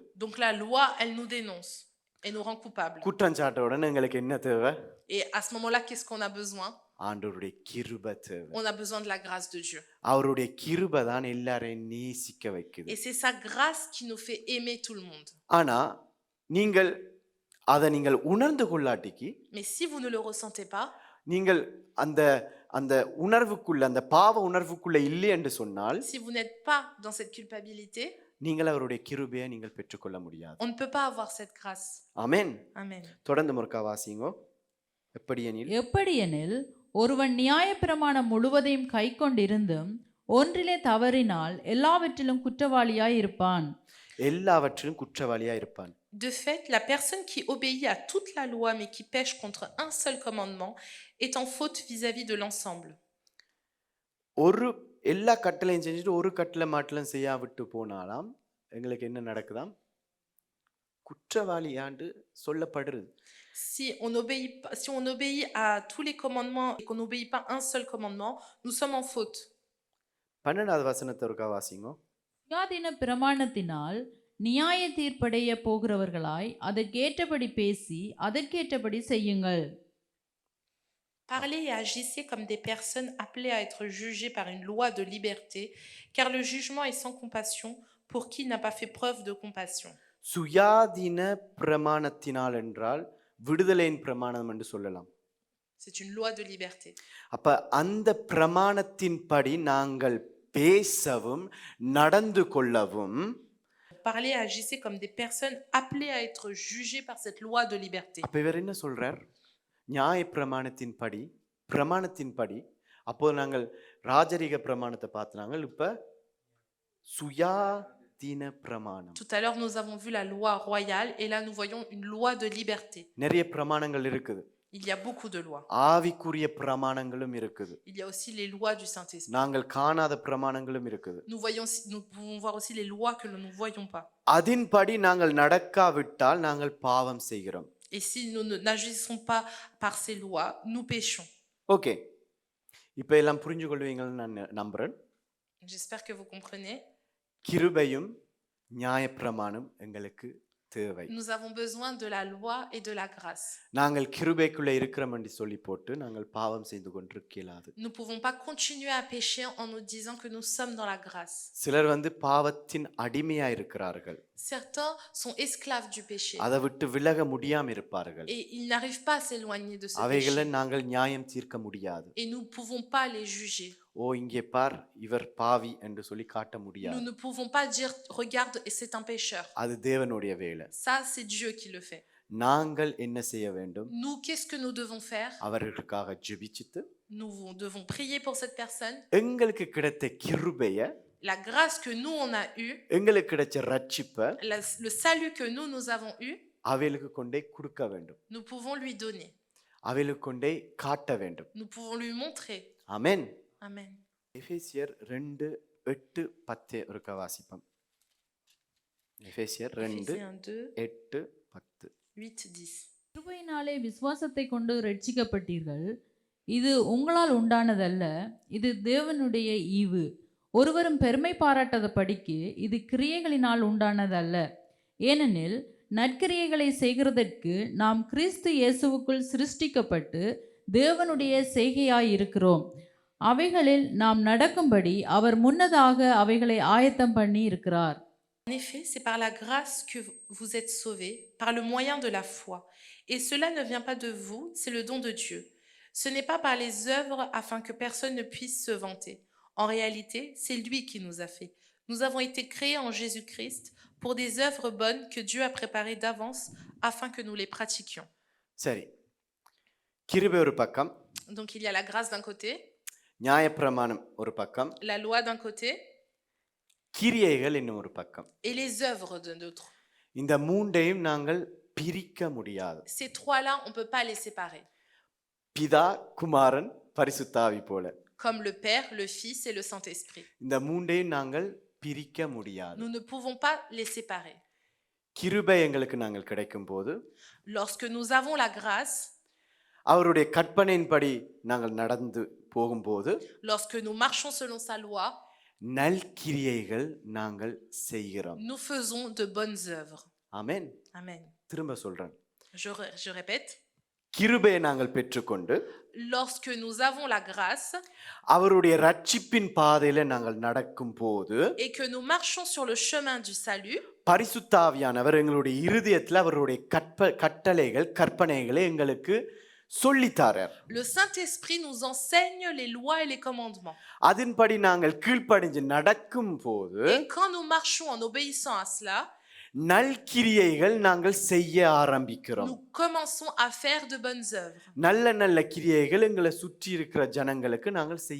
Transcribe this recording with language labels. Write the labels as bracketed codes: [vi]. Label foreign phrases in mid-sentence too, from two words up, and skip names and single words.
[fr] Donc la loi, elle nous dénonce et nous rend coupables. [ta] குற்றம் சாட்ட உடனே எங்களுக்கு என்ன தேவை? [fr] Et à ce moment-là, qu'est-ce qu'on a besoin? [ta] ஆண்டவருடைய கிருபை தேவை. [fr] On a besoin de la grâce de Dieu. [ta] அவருடைய கிருபை தான் எல்லாரையும் நேசிக்க வைக்குது. [fr] Et c'est sa grâce qui nous fait aimer tout le monde. [ta] ஆனா நீங்கள் அதை நீங்கள் உணர்ந்து கொள்ளாட்டிக்கு, [fr] Mais si vous ne le ressentez pas, [ta] நீங்கள் அந்த அந்த உணர்வுக்குள்ள, அந்த பாவ உணர்வுக்குள்ள இல்லை என்று சொன்னால், [fr] si vous n'êtes pas dans cette culpabilité, [ta] நீங்கள் அவருடைய கிருபையை நீங்கள் பெற்றுக்கொள்ள முடியாது. [fr] on ne peut pas avoir cette grâce. [ta] ஆமென். [fr] Amen. [ta] தொடர்ந்து முறுக்கா வாசிங்கோ. எப்படியெனில் ஒருவன் நியாயப்பிரமாணம் முழுவதையும் கைக்கொண்டிருந்தும் ஒன்றிலே தவறினால் எல்லாவற்றிலும் குற்றவாளியாய் இருப்பான். எல்லாவற்றிலும் குற்றவாளியா இருப்பான். [fr] De fait, la personne qui obéit à toute la loi mais qui pêche contre un seul commandement est en faute vis-à-vis de l'ensemble. [ta] ஒரு எல்லா கட்டளையும் செஞ்சுட்டு ஒரு கட்டளை மாட்டலும் செய்யாவிட்டு போனாலாம் எங்களுக்கு என்ன நடக்குதாம்? குற்றவாளியாண்டு சொல்லப்படுறது. [fr] Si on obéit à tous les commandements et qu'on n'obéit pas un seul commandement, nous sommes en faute. [ta] 12வது வசனத்தை ஒருக்கா வாசிங்கோ. சுயாதீன பிரமாணத்தினால் நியாய தீர்ப்படைய போகிறவர்களாய் அதற்கேற்றபடி பேசி அதற்கேற்றபடி செய்யுங்கள். [fr] Parlez et agissez comme des personnes appelées à être jugées par une loi de liberté, car le jugement est sans compassion pour qui n'a pas fait preuve de compassion. [ta] சுயாதீன பிரமாணத்தினால் என்றால் விடுதலையின் பிரமாணம் என்று சொல்லலாம். [fr] C'est une loi de liberté. [ta] அப்ப அந்த பிரமாணத்தின்படி நாங்கள் பேசவும் நடந்து கொள்ளவும், [fr] Parlez et agissez comme des personnes appelées à être jugées par cette loi de liberté. [ta] அப்ப இவர் என்ன சொல்றார்? நியாய பிரமாணத்தின்படி அப்போ நாங்கள் ராஜரீக பிரமாணத்தை பார்த்தனாங்க, இப்ப சுயாதீன பிரமாணம். [fr] Tout à l'heure, nous avons vu la loi royale et là, nous voyons une loi de liberté. [ta] நிறைய பிரமாணங்கள் இருக்குது. [fr] Il y a beaucoup de lois. [ta] ஆவிக்குரிய பிரமாணங்களும் இருக்குது. [fr] Il y a aussi les lois du Saint-Esprit. [ta] நாங்கள் காணாத பிரமாணங்களும் இருக்குது. [fr] Nous pouvons voir aussi les lois que nous ne voyons pas. [ta] அதின்படி நாங்கள் நடக்காவிட்டால் நாங்கள் பாவம் செய்கிறோம். [fr] Et si nous n'agissons pas par ces lois, nous péchons. [ta] ஓகே, இப்போ எல்லாம் புரிஞ்சு கொள்வீங்கன்னு நான் நம்புறேன். [fr] J'espère que vous comprenez. [ta] கிருபையும் நியாயப்பிரமாணம் எங்களுக்கு தேவை. [fr] Nous avons besoin de la loi et de la grâce. [ta] நாங்கள் கிருபைக்குள்ள இருக்கிறோம் என்று சொல்லி போட்டு நாங்கள் பாவம் செய்து கொண்டிருக்கலாது. [fr] Nous ne pouvons pas continuer à pécher en nous disant que nous sommes dans la grâce. [ta] சிலர் பாவத்தின் அடிமையா இருக்கிறார்கள். [fr] Certains sont esclaves du péché. [ta] அதை விட்டு விலக முடியாம இருப்பார்கள். [fr] Et ils n'arrivent pas à s'éloigner de ce [ta] அவைகளை [fr] péché. [ta] நாங்கள் நியாயம் தீர்க்க முடியாது. [fr] Et nous ne pouvons pas les juger. [ta] ஓ இங்கே பார் இவர் பாவி என்று சொல்லி காட்ட முடியாது. [fr] Nous ne pouvons pas dire regarde et c'est un pécheur. [ta] அது தேவனுடைய வேலை. [fr] Ça c'est Dieu qui le fait. [ta] நாங்கள் என்ன செய்ய வேண்டும்? [fr] Nous, qu'est-ce que nous devons faire? [ta] அவர்களுக்காக ஜெபிச்சிட்டு [fr] Nous devons prier pour cette personne. [ta] எங்களுக்கு கிடைத்த கிருபையை, [fr] La grâce que nous on a eue, [ta] எங்களுக்கு கிடைச்ச ரட்சிப்பை [fr] le salut que nous avons eu, [ta] அவைகளுக்கு கொண்டே கொடுக்க வேண்டும். [fr] nous pouvons lui donner. [ta] அவைகளுக்கு கொண்டே காட்ட வேண்டும். [fr] Nous pouvons lui montrer. [ta] ஆமென். [fr] Amen. [ta] எபேசியர் 2:8-10 ஒருக்கா வாசிப்போம். எபேசியர் 2:8-10. 8-10. கிருபையினாலே விசுவாசத்தை கொண்டு ரட்சிக்கப்பட்டீர்கள். இது உங்களால் உண்டானதல்ல, இது தேவனுடைய ஈவு. ஒருவரும் பெருமை பாராட்டாத படிக்கு இது கிரியைகளினால் உண்டானதல்ல. ஏனெனில் நற்கிரியைகளை செய்கிறதற்கு நாம் கிறிஸ்து இயேசுவுக்குள் சிருஷ்டிக்கப்பட்டு தேவனுடைய செய்கையாயிருக்கிறோம். அவைகளில் நாம் நடக்கும்படி அவர் முன்னதாக அவைகளை ஆயத்தம் பண்ணி இருக்கிறார். [fr] En effet, c'est par la grâce que vous êtes sauvés, par le moyen de la foi. Et cela ne vient pas de vous, c'est le don de Dieu. Ce n'est pas par les œuvres afin que personne ne puisse se vanter. En réalité, c'est lui qui nous a fait. Nous avons été créés en Jésus-Christ pour des œuvres bonnes que Dieu a préparées d'avance afin que nous les pratiquions. [ta] சரி, கிருபை ஒரு பக்கம், [fr] Donc il y a la grâce d'un côté, [ta] நியாயப்பிரமாணம் ஒரு பக்கம், [fr] la loi d'un côté [ta] கிரியைகள் இன்னும் ஒரு பக்கம். [fr] et les œuvres d'un autre. [ta] இந்த மூன்றையும் நாங்கள் பிரிக்க முடியாது. [fr] Ces trois-là, on ne peut pas les séparer. [ta] பிதா, குமாரன், பரிசுத்தாவி போல [fr] Comme le Père, le Fils et le Saint-Esprit. [ta] இந்த மூன்றையும் நாங்கள் பிரிக்க முடியாது. [fr] Nous ne pouvons pas les séparer. [ta] கிருபை எங்களுக்கு நாங்கள் கிடைக்கும் போது [fr] Lorsque nous avons la grâce, [ta] அவருடைய கற்பனையின்படி நாங்கள் நடந்து போகும்போது [fr] lorsque nous marchons selon sa loi, [ta] நல்கிரியைகள் நாங்கள் செய்கிறோம். [fr] nous faisons de bonnes œuvres. [ta] ஆமென். [fr] Amen. [ta] திரும்ப சொல்றேன், [fr] Je répète, [ta] கிருபையை நாங்கள் பெற்றுக்கொண்டு [fr] lorsque nous avons la grâce [ta] அவருடைய ரட்சிப்பின் பாதையில நாங்கள் நடக்கும் போது [fr] et que nous marchons sur le chemin du salut, [ta] பரிசுத்தாவியானவர் எங்களுடைய இருதயத்தில் அவருடைய கட்டளைகள் கற்பனைகளை எங்களுக்கு சொல்லித்தாரார். [fr] le Saint-Esprit nous enseigne les lois et les commandements. [ta] அதன்படி நாங்கள் கீழ்ப்படிஞ்சு நடக்கும் போது [fr] Et quand nous marchons en obéissant à cela, [ta] நல்கிரியைகள் நாங்கள் செய்ய ஆரம்பிக்கிறோம். [fr] nous commençons à faire de bonnes œuvres. [ta] நல்ல நல்ல கிரியைகள் எங்களை சுற்றி இருக்கிற ஜனங்களுக்கு நாங்கள் செய்ய